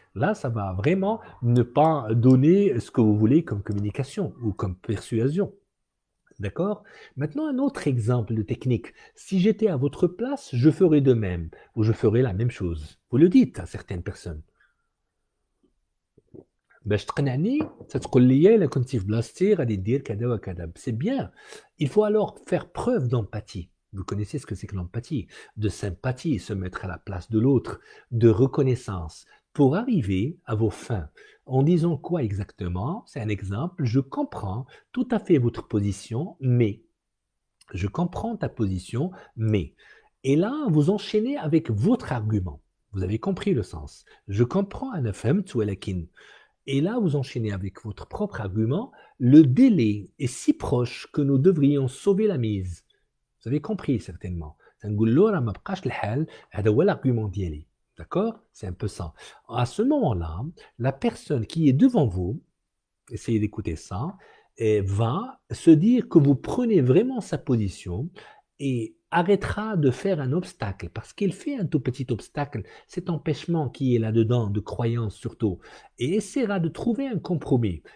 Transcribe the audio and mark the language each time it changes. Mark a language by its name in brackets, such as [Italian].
[French] Là, ça va vraiment ne pas donner ce que vous voulez comme communication ou comme persuasion. D'accord? Maintenant, un autre exemple de technique. Si j'étais à votre place, je ferais de même ou je ferais la même chose. Vous le dites à certaines personnes. [Arabic] باش تقنعني تتقول لي الا كنتي في بلاصتي غادي دير كذا وكذا. [French] C'est bien. Il faut alors faire preuve d'empathie. Vous connaissez ce que c'est que l'empathie, de sympathie, se mettre à la place de l'autre, de reconnaissance, pour arriver à vos fins. En disant quoi exactement? C'est un exemple. Je comprends tout à fait votre position, mais je comprends ta position, mais. Et là, vous enchaînez avec votre argument. Vous avez compris le sens. Je comprends [Arabic] أنا فهمت ولكن. [French] Et là, vous enchaînez avec votre propre argument. Le délai est si proche que nous devrions sauver la mise. Vous avez compris certainement. [Arabic] تنقول له راه ما بقاش الحال هذا هو l'argument ديالي. [French] D'accord? C'est un peu ça. À ce moment-là, la personne qui est devant vous, essayez d'écouter ça, et va se dire que vous prenez vraiment sa position et arrêtera de faire un obstacle, parce qu'il fait un tout petit obstacle, cet empêchement qui est là-dedans, de croyance surtout, et essaiera de trouver un compromis.